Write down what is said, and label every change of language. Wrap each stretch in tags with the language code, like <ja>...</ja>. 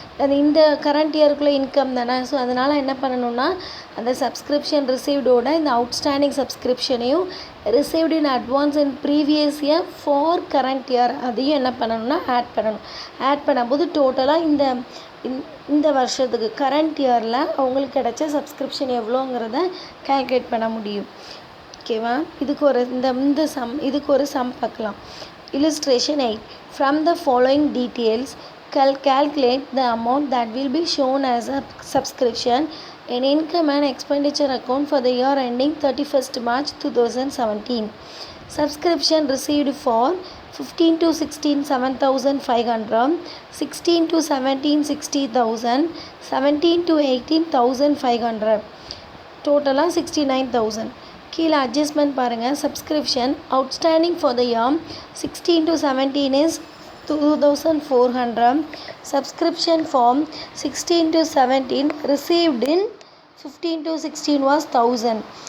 <ta>அது இந்த current இயருக்குள்ளே income தானே. ஸோ அதனால் என்ன பண்ணணும்னா அந்த சப்ஸ்கிரிப்ஷன் ரிசீவ்டோட இந்த outstanding சப்ஸ்கிரிப்ஷனையும் received in advance in previous year for current year அதையும் என்ன பண்ணணும்னா ஆட் பண்ணணும். ஆட் பண்ணும்போது டோட்டலாக இந்த வருஷத்துக்கு கரண்ட் இயரில் அவங்களுக்கு கிடைச்ச சப்ஸ்கிரிப்ஷன் எவ்வளோங்கிறத கால்குலேட் பண்ண முடியும். ஓகேவா? இதுக்கு ஒரு சம் பார்க்கலாம்.</ta> <en>illustration 8 from the following details calculate the amount that will be shown as a subscription in income and expenditure account for the year ending 31st March 2017. Subscription received for 15 to 16 7,500, 16 to 17 60,000, 17 to 18 1,500, டோட்டலாக 69,000.</en> <ta>கீழே adjustment பாருங்கள்.</ta> <en>Subscription outstanding for the year 16 to 17 is 2,400. Subscription from 16 to 17 received in 15 to 16 was 1,000.</en>